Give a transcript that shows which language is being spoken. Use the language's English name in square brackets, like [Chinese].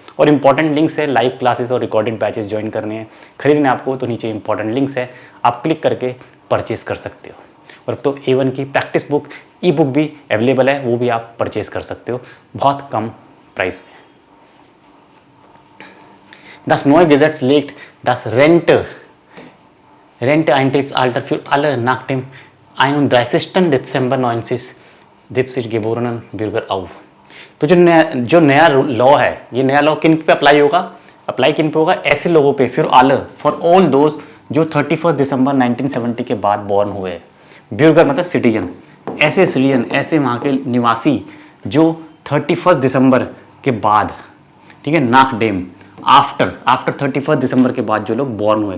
[Hindi] और important links है, live classes और रिकॉर्डेड बैचेस ज्वाइन करने हैं, खरीदने आपको, तो नीचे इंपॉर्टेंट लिंक्स है, आप क्लिक करके परचेज कर सकते हो। और अब तो A1 की प्रैक्टिस बुक, ई बुक भी अवेलेबल है, वो भी आप परचेज कर सकते हो बहुत कम प्राइस में। [German] Das neue Gesetz legt das Renteeintrittsalter für alle nach dem 31. Dezember 1970 geborenen Bürger auf। [Hindi] तो जो नया लॉ है, ये नया लॉ किन पे अप्लाई होगा? अप्लाई किन पे होगा? ऐसे लोगों पे, फिर आल, फॉर ऑल दोज जो 31 दिसंबर 1970 के बाद बॉर्न हुए। ब्यूर्गर मतलब सिटीजन, ऐसे सिटीजन, ऐसे वहाँ के निवासी जो 31 दिसंबर के बाद, ठीक है, [German] नाक डेम [Hindi] आफ्टर 31 दिसंबर के बाद जो लोग बॉर्न हुए।